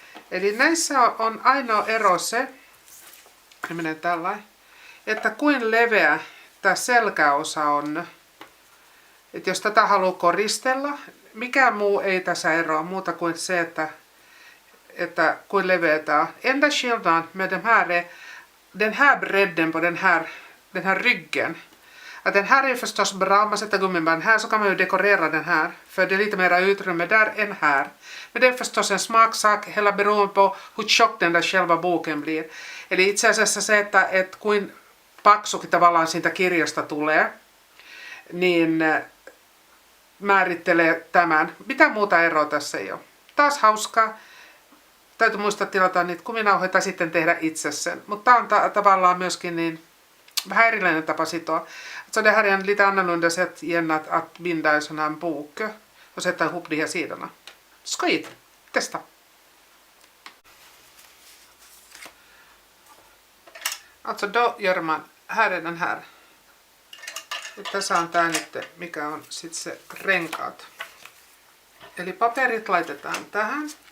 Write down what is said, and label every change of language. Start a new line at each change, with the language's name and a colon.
Finnish: Eli näissä on ainoa ero se, menee tällainen, että kuin leveä tämä selkäosa on. Että jos tätä haluaa koristella, mikään muu ei tässä eroa muuta kuin se, että kuin leveä tämä on.
Swedish: Enda skillnaden med den här bredden på den här ryggen. Att den här är förstås bra, om man sätter gummiband här så kan man ju dekorera den här. För det är lite mera utrymme där än här. Men det är förstås en smaksak, hela beroende på hur tjock den där själva boken blir.
Finnish: Eli itse asiassa se, että kuin paksukin tavallaan siitä kirjasta tulee, niin määrittelee tämän. Mitä muuta eroa tässä ei ole. Taas hauskaa. Täytyy muistaa tilata niitä kuminauhoja tai sitten tehdä itse sen. Mutta tämä on tavallaan myöskin niin vähän erilainen tapa sitoa.
Swedish: Så det här är en lite annorlunda sätt igen att binda en sån här bok och sätta ihop de här sidorna. Skojigt! Testa! Alltså då gör man, här är den här.
Finnish: Tässä on tää nyt, mikä on sit se renkaat. Eli paperit laitetaan tähän.